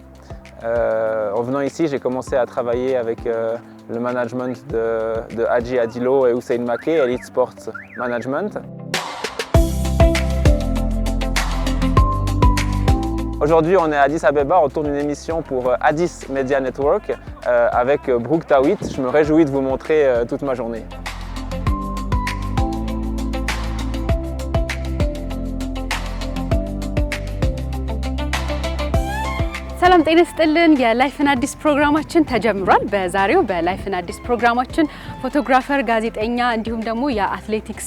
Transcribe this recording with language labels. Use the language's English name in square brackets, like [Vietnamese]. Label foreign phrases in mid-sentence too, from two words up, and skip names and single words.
[French] En venant ici, j'ai commencé à travailler avec le management de Hadji Adilo et Hussein Maké, Elite Sports Management. Aujourd'hui, on est à Addis Abeba, on tourne une émission pour Addis Media Network avec Brooke Tawit. Je me réjouis de vous montrer toute ma journée. [Amharic] ሰላም ጤና ይስጥልን የላይፍን አዲስ ፕሮግራማችን ተጀምሯል። በዛሬው በላይፍን አዲስ ፕሮግራማችን ፎቶግራፈር፣ ጋዜጠኛ እንዲሁም ደግሞ የአትሌቲክስ